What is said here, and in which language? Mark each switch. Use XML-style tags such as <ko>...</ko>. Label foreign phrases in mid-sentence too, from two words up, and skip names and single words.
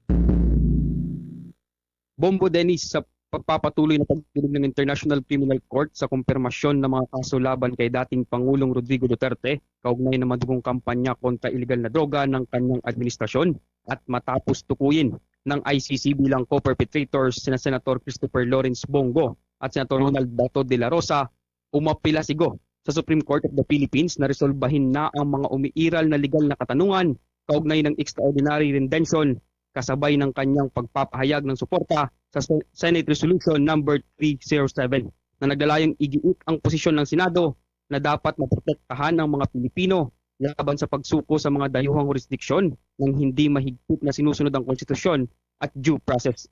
<tl>Bombo Dennis, sa pagpapatuloy na pagdinig ng International Criminal Court sa kumpirmasyon ng mga kaso laban kay dating Pangulong Rodrigo Duterte kaugnay ng madugong kampanya kontra illegal na droga ng kanyang administrasyon at matapos tukuyin ng ICC bilang co-perpetrators sina Senator Christopher Lawrence Bongo at Senator Ronald Dato de la Rosa, umapila si Go sa Supreme Court of the Philippines na resolbahin na ang mga umiiral na legal na katanungan kaugnay ng</tl> <en>extraordinary rendition</en> <tl>kasabay ng kanyang pagpapahayag ng suporta sa Senate Resolution number 307 na naglalayong igiit ang posisyon ng Senado na dapat maprotektahan ng mga Pilipino laban sa pagsuko sa mga dayuhang jurisdiksyon ng hindi mahigpit na sinusunod ang konstitusyon at</tl> <en>due process.</en>